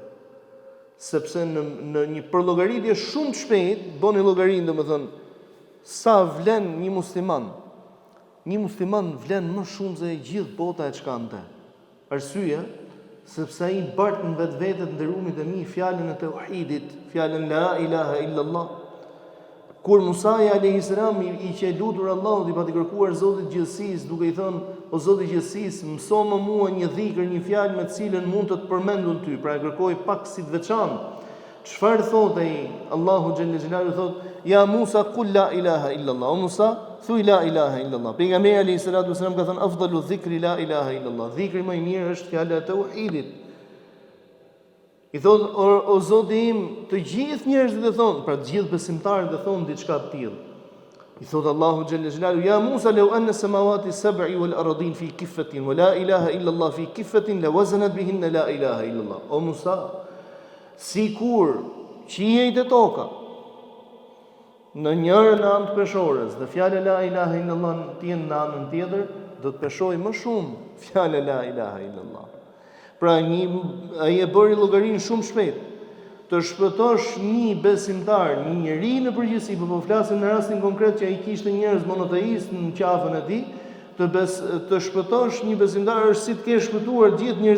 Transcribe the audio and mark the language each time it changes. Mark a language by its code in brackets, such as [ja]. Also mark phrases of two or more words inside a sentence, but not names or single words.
[sq] Sepse në një përllogaritje shumë të shpejtë, bëni llogarinë domethënë sa vlen një musliman. Një musliman vlen më shumë se e gjithë bota e çkante. Arsyeja, sepse ai bart në vetvetet ndërumit e mi fjalën e tauhidit, fjalën [ar] لا إله إلا الله. [sq] Kur Musa [ar] عليه السلام [sq] i që lutur Allahut, i pati kërkuar Zotit gjithësisë, duke i thënë, o Zoti i gjithësisë, mëso më mua një dhikër, një fjalë me të cilën mund të përmendun ty. Pra e kërkoi pak si të veçantë. Çfarë thotë ai? Allahu [ar] جل جلاله [sq] thotë, [ar] يا موسى قل لا إله إلا الله. [sq] O Musa, thuaj [ar] لا إله إلا الله. [sq] Pejgamberi [ar] عليه الصلاة والسلام [sq] ka thënë [ar] أفضل الذكر لا إله إلا الله. [sq] Dhikri më i mirë është fjala e tauhidit. I thotë, o Zoti im, të gjithë njerëzit e thonë, pra të gjithë besimtarët e thonë diçka të tillë. I thotë Allahu [ar] جل جلاله يا موسى لو أن السماوات السبع والأرض في كفة ولا إله إلا الله في كفة لا وزنت بهن لا إله إلا الله. [sq] O Musa, sikur qiejt e toka në njërën anë të peshores dhe fjala [ar] لا إله إلا الله [sq] të jenë në anën tjetër, do të peshojë më shumë fjala [ar] لا إله إلا الله. [sq] Pra ai e bëri llogarinë shumë shpejt. Të shpëtosh një besimtar, një njeri në përgjithësi, po flasim në rastin konkret që ai kishte njerëz monoteist në qafën e tij, të shpëtosh një besimtar është si të kesh shpëtuar gjithë njerëzimin.